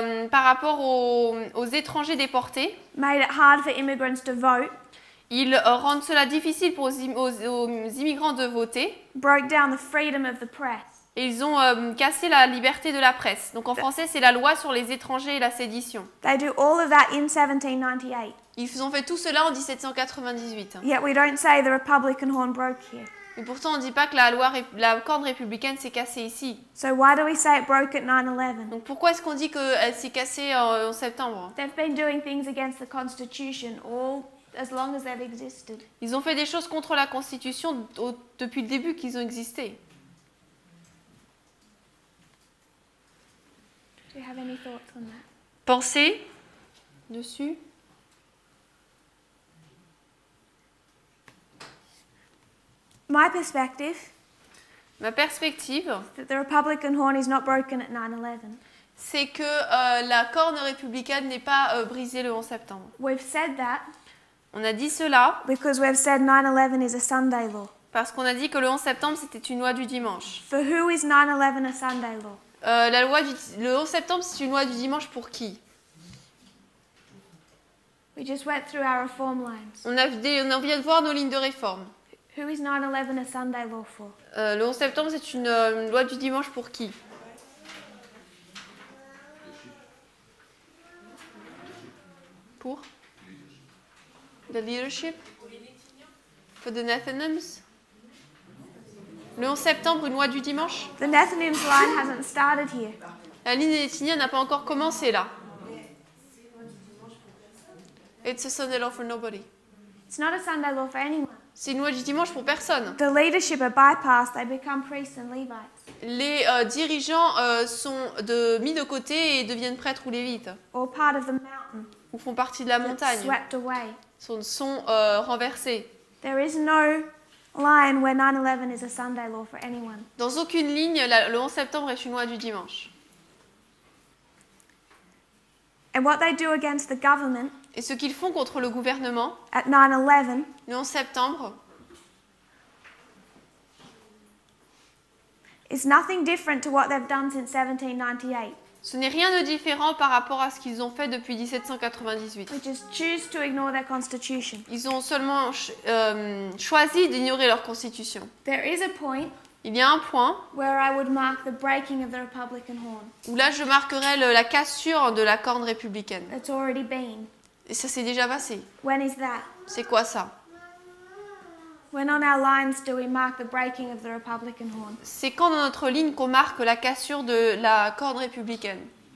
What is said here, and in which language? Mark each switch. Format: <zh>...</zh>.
<fr>par rapport aux étrangers déportés.</fr> <en>made it hard for immigrants to vote,</en> <fr>Ils rendent cela difficile pour aux immigrants de voter.</fr> <en>broke down the freedom of the press.</en> <fr>Et ils ont cassé la liberté de la presse. Donc en français, c'est la loi sur les étrangers et la sédition.</fr> <en>They do all of that in 1798.</en> <fr>Ils ont fait tout cela en 1798.</fr> <en>Yet we don't say the Republican horn broke here.</en> <fr>Et pourtant, on ne dit pas que la corde républicaine s'est cassée ici.</fr> <en>So why do we say it broke at 9/11?</en> <fr>Donc pourquoi est-ce qu'on dit qu'elle s'est cassée en septembre?</fr> <en>They've been doing things against the Constitution all as long as they've existed.</en> <fr>Ils ont fait des choses contre la Constitution depuis le début qu'ils ont existé.</fr> <en>Do you have any thoughts on that?</en> <fr>Pensez dessus.</fr> <en>My perspective,</en> <fr>Ma perspective,</fr> <en>that the Republican horn is not broken at 9/11.</en> <fr>c'est que la corne républicaine n'est pas brisée le 11 septembre.</fr> <en>We've said that</en> <fr>On a dit cela</fr> <en>because we've said 9/11 is a Sunday law.</en> <fr>parce qu'on a dit que le 11 septembre, c'était une loi du dimanche.</fr> <en>For who is 9/11 a Sunday law?</en> <fr>Le 11 septembre, c'est une loi du dimanche pour qui?</fr> <en>We just went through our reform lines.</en> <fr>On vient de voir nos lignes de réforme.</fr> <en>Who is 9/11 a Sunday law for?</en> <fr>Le 11 septembre, c'est une loi du dimanche pour qui?</fr> <en>Pour? The leadership? For the Nethinims?</en> <fr>Le 11 septembre, une loi du dimanche?</fr> <en>The Nethinims line hasn't started here.</en> <fr>La ligne des Néthiniens n'a pas encore commencé là.</fr> <en>It's a Sunday law for nobody. It's not a Sunday law for anyone.</en> <fr>C'est une loi du dimanche pour personne.</fr> <en>The leadership are bypassed, they become priests and Levites.</en> <fr>Les dirigeants sont mis de côté et deviennent prêtres ou lévites.</fr> <en>Or part of the mountain.</en> <fr>Ou font partie de la</fr> <en>That's</en> <fr>montagne.</fr> <en>swept away.</en> <fr>Sont renversés.</fr> <en>There is no line where 9/11 is a Sunday law for anyone.</en> <fr>Dans aucune ligne, le 11 septembre est une loi du dimanche.</fr> <en>And what they do against the government</en> <fr>Et ce qu'ils font contre le gouvernement,</fr> <en>at 9/11</en> <fr>le 11 septembre,</fr> <en>is nothing different to what they've done since 1798.</en> <fr>ce n'est rien de différent par rapport à ce qu'ils ont fait depuis 1798.</fr> <en>They just choose to ignore their constitution.</en> <fr>Ils ont seulement choisi d'ignorer leur constitution.</fr> <en>There is a point</en> <fr>Il y a un point</fr> <en>where I would mark the breaking of the Republican horn.</en> <fr>où là je marquerai la cassure de la corne républicaine.</fr> <en>It's already been.</en> <fr>Et ça s'est déjà passé.</fr> <en>When is that?</en> <fr>C'est quoi ça?</fr> <en>When on our lines do we mark the breaking of the Republican horn?</en> <fr>C'est quand dans notre ligne qu'on marque la cassure de la corne républicaine?</fr>